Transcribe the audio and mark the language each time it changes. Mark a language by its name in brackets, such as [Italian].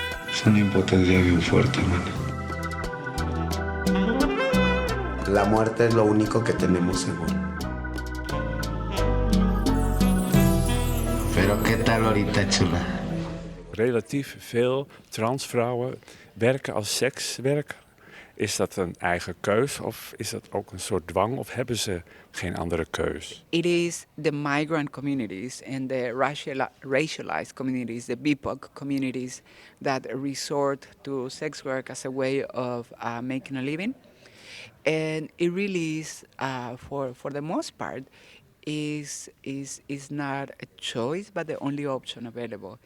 [Spanish] Es una impotencia bien fuerte, mana. La muerte es lo único que tenemos seguro. Pero ¿qué tal ahorita, chula? [Dutch] Relatief veel transvrouwen werken als sekswerker. Is dat een eigen keus of is dat ook een soort dwang of hebben ze geen andere keus? [English] It is the migrant communities and the racialized communities, the BIPOC communities, that resort to sex work as a way of making a living. And it really is, for the most part, is not a choice, but the only option available.